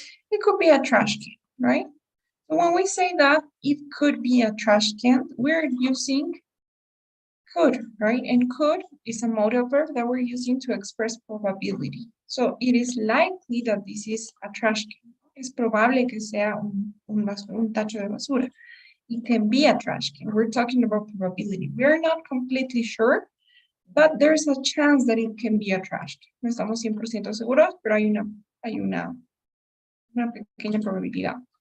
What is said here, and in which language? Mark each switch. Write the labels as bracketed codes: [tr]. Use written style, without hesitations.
[en] It could be a trash can, right? So when we say that it could be a trash can, we're using could, right? And could is a modal verb that we're using to express probability. So it is likely that this is a trash can. [es] Es probable que sea un tacho de basura. [en] It can be a trash can. We're talking about probability. We're not completely sure, but there's a chance that it can be a trash can. [es] No estamos 100% seguros, pero hay una pequeña probabilidad.